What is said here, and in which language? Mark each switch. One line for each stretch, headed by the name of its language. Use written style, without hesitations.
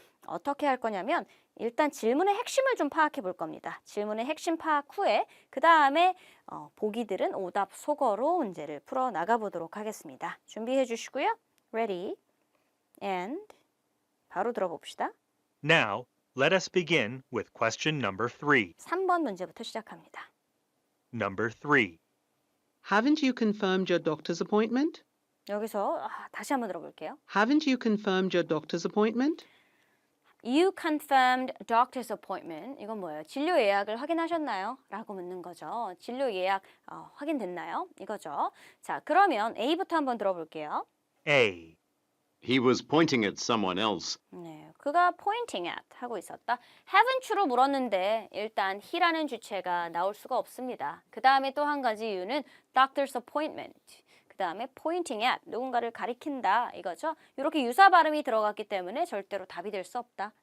Korean: 어떻게 할 거냐면 일단 질문의 핵심을 좀 파악해 볼 겁니다. 질문의 핵심 파악 후에 그 다음에 보기들은 오답 속어로 문제를 풀어 나가 보도록 하겠습니다. 준비해 주시고요. Ready and 바로 들어봅시다.
English: Now, let us begin with question number 3.
Korean: 3번 문제부터 시작합니다.
English: Number 3. Haven't you confirmed your doctor's appointment?
Korean: 여기서 다시 한번 들어볼게요.
English: Haven't you confirmed your doctor's appointment? You confirmed doctor's appointment.
Korean: 이건 뭐예요? 진료 예약을 확인하셨나요? 라고 묻는 거죠. 진료 예약 확인됐나요? 이거죠. 자, 그러면 A부터 한번 들어볼게요.
English: A. He was pointing at someone else.
Korean: 네, 그가 pointing at 하고 있었다. haven't로 물었는데 일단 he라는 주체가 나올 수가 없습니다. 그 다음에 또 한 가지 이유는 doctor's appointment. 그 다음에 pointing at, 누군가를 가리킨다 이거죠. 이렇게 유사 발음이 들어갔기 때문에 절대로 답이 될 수 없다.